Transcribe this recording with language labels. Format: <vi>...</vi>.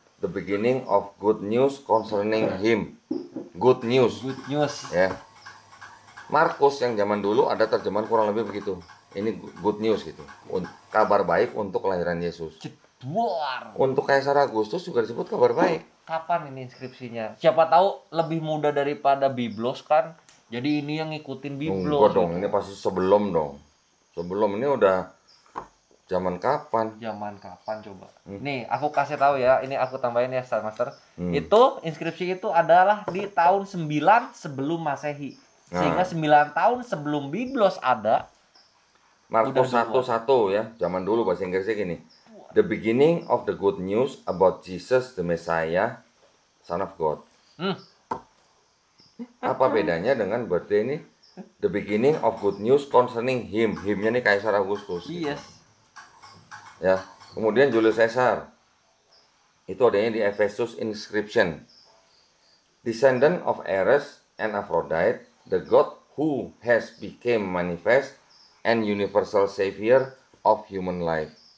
<en>the beginning of good news concerning him. Good news. Good news.</en> <id>Ya. Markus yang zaman dulu ada terjemahan kurang lebih begitu. Ini good news gitu. Kabar baik untuk kelahiran Yesus. Jedwar. Untuk Kaisar Agustus juga disebut kabar baik. Kapan ini inskripsinya? Siapa tahu lebih muda daripada Biblos kan. Jadi ini yang ngikutin Biblos. Enggak dong, ini pasti sebelum dong. Sebelum ini udah zaman kapan? Zaman kapan coba? Nih, aku kasih tahu ya. Ini aku tambahin ya, Star Master. Itu inskripsi itu adalah di tahun 9 sebelum Masehi. Sehingga 9 tahun sebelum Biblos ada. Markus 1:1 ya, zaman dulu bahasa Inggrisnya gini.</id> <en>The beginning of the good news about Jesus the Messiah, Son of God.</en> <id>Apa bedanya dengan birthday ini?</id> <en>The beginning of good news concerning him.</en> <id>Him-nya nih Kaisar Agustus.</id> <en>Yes.</en> <id>Ya. Kemudian Julius Caesar. Itu adanya di Ephesus inscription.</id> <en>Descendant of Ares and Aphrodite, the god who has become manifest and universal savior of human life.</en>